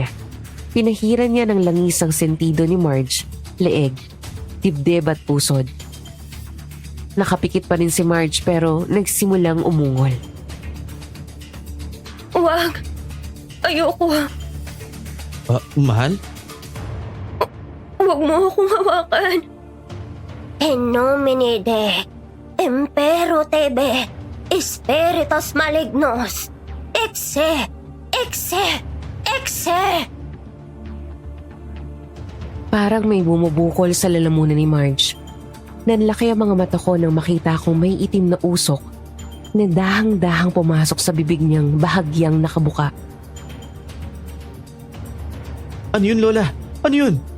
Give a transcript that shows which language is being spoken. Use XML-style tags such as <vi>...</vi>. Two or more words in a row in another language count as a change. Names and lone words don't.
<tl>Pinahiran niya ng langis ang sentido ni Marge, leeg, dibdib at pusod. Nakapikit pa rin si Marge pero nagsimulang umungol. Huwag. Ayoko. Mahal? Huwag mo akong hawakan.</tl> <la>En nomine de Impero Tebe Espiritus Malignos Exe! Exe! Exe!</la> <tl>Parang may bumubukol sa lalamunan ni Marge. Nanlaki ang mga mata ko nang makita kong may itim na usok na dahang-dahang pumasok sa bibig niyang bahagyang nakabuka. Ano yun, Lola? Ano yun?</tl>